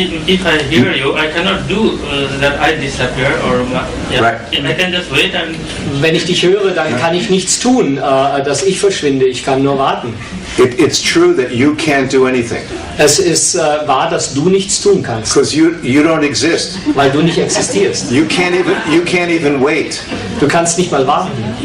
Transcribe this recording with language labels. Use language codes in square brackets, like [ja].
[en] If I hear you, I cannot do that I disappear or yeah. Right. I can just wait and [de] Wenn ich dich höre, dann kann ich nichts tun, dass ich verschwinde. Ich kann nur warten. [en] It's true that you can't do anything [de] Es ist wahr, dass du nichts tun kannst, [en] because you don't exist. [de] weil du nicht existierst. [en] You can't even wait. [de] Du kannst nicht mal warten.